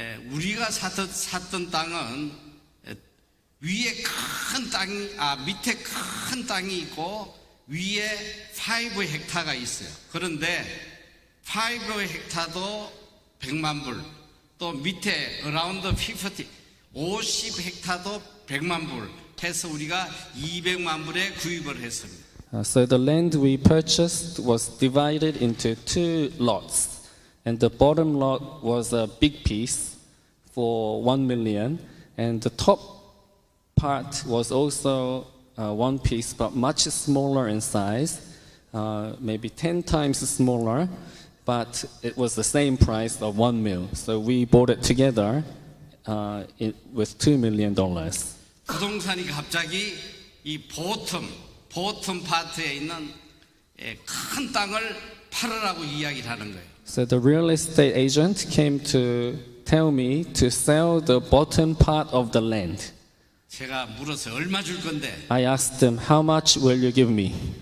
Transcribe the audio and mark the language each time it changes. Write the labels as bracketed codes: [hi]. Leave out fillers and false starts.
[ko] 우리가 샀던 땅은 위에 큰 땅이, 밑에 큰 땅이 있고 위에 5헥타가 있어요. 그런데 5헥타도 100만 불, 또 밑에 around 50헥타도 100만 불 해서 우리가 200만 불에 구입을 했습니다. [en] So the land we purchased was divided into 2 lots, and the bottom lot was a big piece for 1 million, and the top part was also one piece, but much smaller in size, maybe 10 times smaller, but it was the same price of 1 mil. So we bought it together with $2 million. [ko] 부동산이 갑자기 이 보텀 파트에 있는 큰 땅을 팔으라고 이야기를 하는 거예요. [en] So the real estate agent came to tell me to sell the bottom part of the land. [ko] 제가 물었어요. 얼마 줄 건데? [en] I asked him, "How much will you give me?"